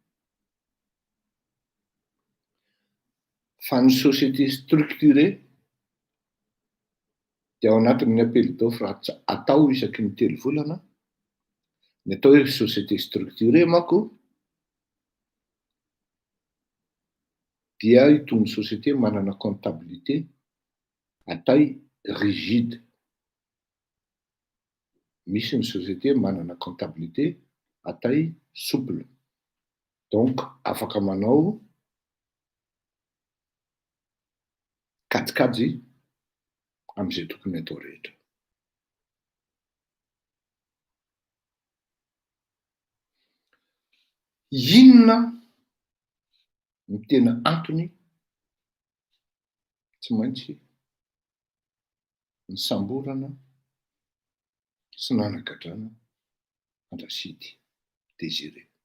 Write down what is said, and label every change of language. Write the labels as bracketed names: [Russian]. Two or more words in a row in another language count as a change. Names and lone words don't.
[Malagasy] Fa ny [French] société structurée [Malagasy] dia ao anatin'ny [French] appel d'offre [Malagasy] atao isaky ny 3 volana. Ny atao hoe [French] société structurée [Malagasy] manko dia itony société manana [French] comptabilité à taille rigide. [Malagasy] Misy ny société manana [French] comptabilité à taille souple. [Malagasy] Donc afaka manao kajikajy amin'izay tokony atao rehetra. Inona ny tena antony tsy maintsy ny samborana sy nanagadrana Andrasidy Désiré.